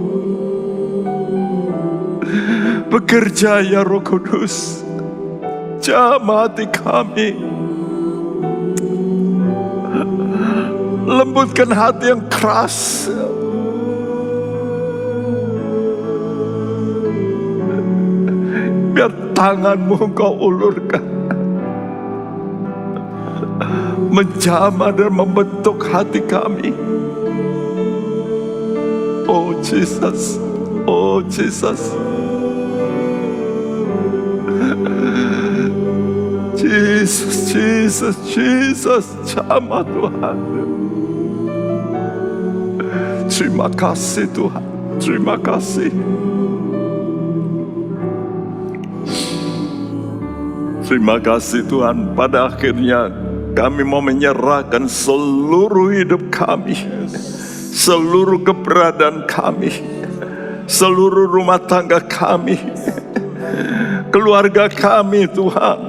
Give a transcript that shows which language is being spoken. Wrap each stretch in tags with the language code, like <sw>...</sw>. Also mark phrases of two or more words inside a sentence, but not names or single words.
<id>Bekerja ya Roh Kudus, jamah hati kami, lembutkan hati yang keras, biar tanganmu Engkau ulurkan, menjamah dan membentuk hati kami. Oh Jesus, oh Jesus. Jesus, Jesus, Jesus, jamah Tuhan. Terima kasih Tuhan, terima kasih. Terima kasih Tuhan, pada akhirnya kami mau menyerahkan seluruh hidup kami, seluruh keberadaan kami, seluruh rumah tangga kami, keluarga kami Tuhan.</id>